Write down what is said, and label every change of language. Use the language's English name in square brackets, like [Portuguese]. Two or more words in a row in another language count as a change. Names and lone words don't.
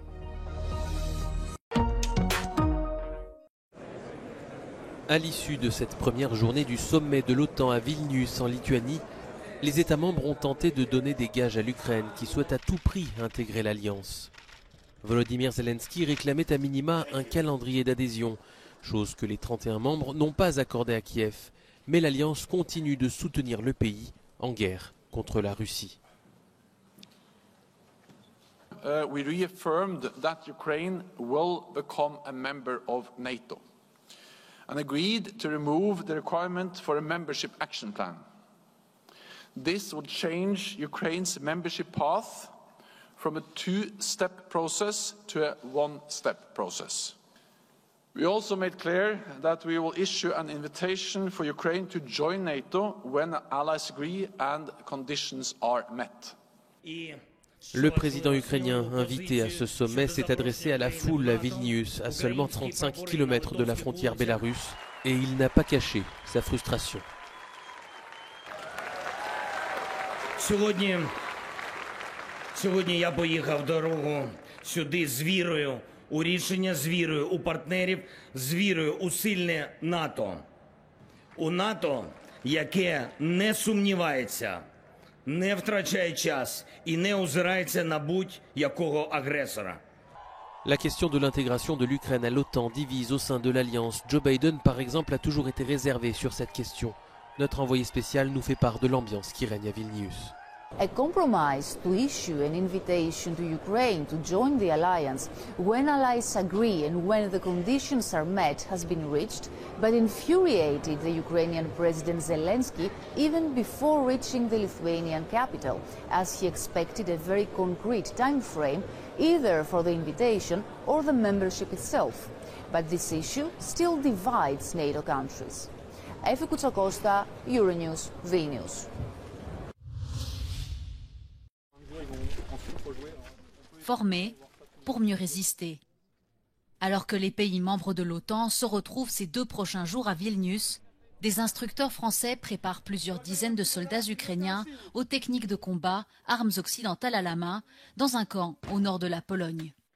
[French] À l'issue de cette première journée du sommet de l'OTAN à Vilnius en Lituanie, les États membres ont tenté de donner des gages à l'Ukraine qui souhaite à tout prix intégrer l'Alliance. Volodymyr Zelensky réclamait à minima un calendrier d'adhésion, chose que les 31 membres n'ont pas accordé à Kiev. Mais l'Alliance continue de soutenir le pays en guerre contre la Russie. [English] We reaffirmed that Ukraine will become a member of NATO and agreed to remove the requirement for a membership action plan. This would change Ukraine's membership path from a two-step process to a one-step process. We also made clear that we will issue an invitation for Ukraine to join NATO when allies agree and conditions are met. [French] Le président ukrainien invité à ce sommet s'est adressé à la foule à Vilnius, à seulement 35 km de la frontière bélarusse, et il n'a pas caché sa frustration. [Ukrainian] Сьогодні я поїхав дорогу сюди з вірою у рішення, з вірою у партнерів, з вірою у сильне НАТО. У НАТО, яке не сумнівається, не втрачає час і не озирається на будь-якого агресора. [French] La question de l'intégration de l'Ukraine à l'OTAN divise au sein de l'Alliance. Joe Biden, par exemple, a toujours été réservé sur cette question. Notre envoyé spécial nous fait part de l'ambiance qui règne à Vilnius. [English] A compromise to issue an invitation to Ukraine to join the alliance when allies agree and when the conditions are met has been reached, but infuriated the Ukrainian President Zelensky even before reaching the Lithuanian capital, as he expected a very concrete time frame either for the invitation or the membership itself. But this issue still divides NATO countries. Efi Koutsakosta, Euronews, Vilnius. [French] Formés pour mieux résister. Alors que les pays membres de l'OTAN se retrouvent ces 2 prochains jours à Vilnius, des instructeurs français préparent plusieurs dizaines de soldats ukrainiens aux techniques de combat, armes occidentales à la main, dans un camp au nord de la Pologne.